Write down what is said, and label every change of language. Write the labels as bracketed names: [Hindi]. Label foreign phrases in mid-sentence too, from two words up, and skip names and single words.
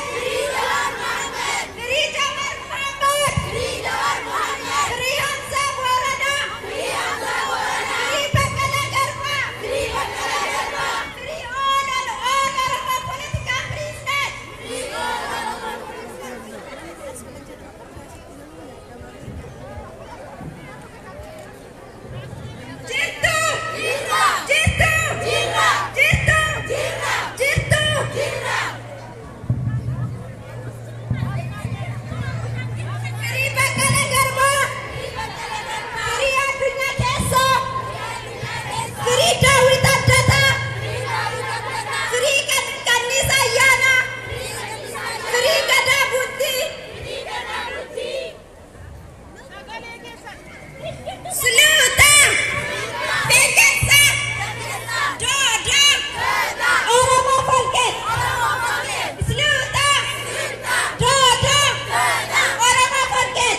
[English] Free Jawar Mohammed. Free Jawar Mohammed. Free Jawar Mohammed. Free Hamza Warada. Free Hamza Warada. Free Bakala Garba. Free Bakala Garba. Free all of our political prisoners. Free all of our [Oromo] Jirtu. Jirra. Jirtu. Jirra. Jirtu. Jirra. Jirtu. Jirra. [English] Free Bakala Garba. Free Adunya Keso. Free Dawit Abdata. Free Kanisa Yana. Free Gada Buddhi. Sluta. [Swedish] Bekensa. Döda. Oromo folket. Sluta. Döda. Oromo folket.